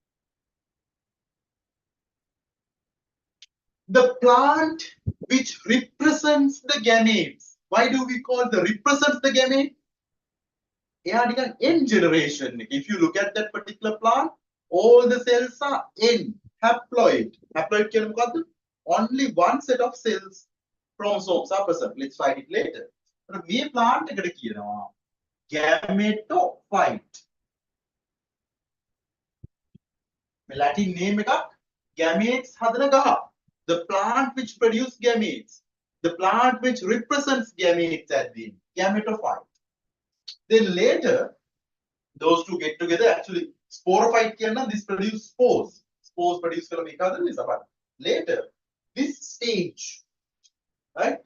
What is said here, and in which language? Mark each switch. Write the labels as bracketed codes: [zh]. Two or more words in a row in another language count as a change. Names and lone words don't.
[en] The plant which represents the gametes. Why do we call the represents the gamete? N generation. If you look at that particular plant, all the cells are N, haploid. [si] Haploid කියන්නේ මොකද්ද? [en] Only one set of cells, chromosomes are present. Let's find it later. But [si] මේ plant එකට කියනවා [en] gametophyte. [si] මේ [en] Latin name [si] එකක් gametes හදන ගහ. [en] The plant which produces gametes, the plant which represents gametes at the end, gametophyte. Then later, those two get together. Actually, sporophyte කියනවා, this produce spores. Spores produce later, this stage, right?